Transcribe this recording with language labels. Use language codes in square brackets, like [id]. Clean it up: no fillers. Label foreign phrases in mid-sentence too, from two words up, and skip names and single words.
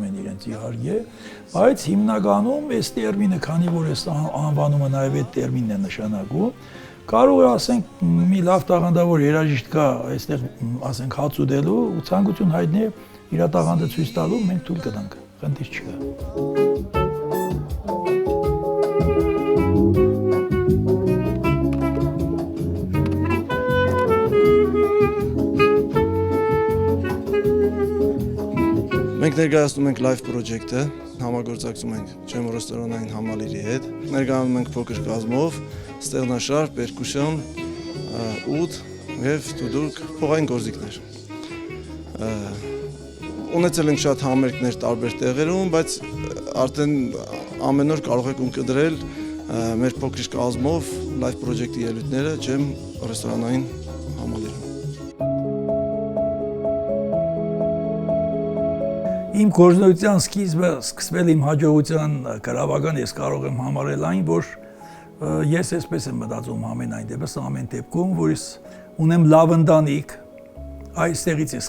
[hy] են իրենց իհարկե, բայց հիմնականում այս տերմինը, քանի որ այս անվանումը նաև այդ տերմինն է նշանակում, կարող է ասենք մի լավ տաղանդավոր երաժիշտ կա այստեղ ասենք հաց ուտելու ու ցանկություն հայտնի իր տաղանդը ցույց տալու, մենք թույլ կտանք, խնդիր չկա։ Մենք ներկայացնում ենք [en] live project-ը, [hy] համագործակցում ենք Ջեմ ռեստորանային համալիրի հետ, ներկայանում ենք փոքր կազմով, ստեղնաշար, պերկուշոն, ուտ եւ դուդուկ փողային գործիքներ։ Ունեցել ենք շատ համերգներ տարբեր տեղերում, բայց արդեն ամեն օր կարող եք ունկնդրել մեր փոքր կազմով [en] live project-ի [hy] ելույթները Ջեմ ռեստորանային համալիրում։ Իմ գործունեության սկիզբը սկսվել իմ հաջողության գրավական ես կարող եմ համարել այն, որ ես այսպես եմ մտածում ամենայն դեպս ամեն դեպքում, որ ես ունեմ լավ ընտանիք, այստեղից է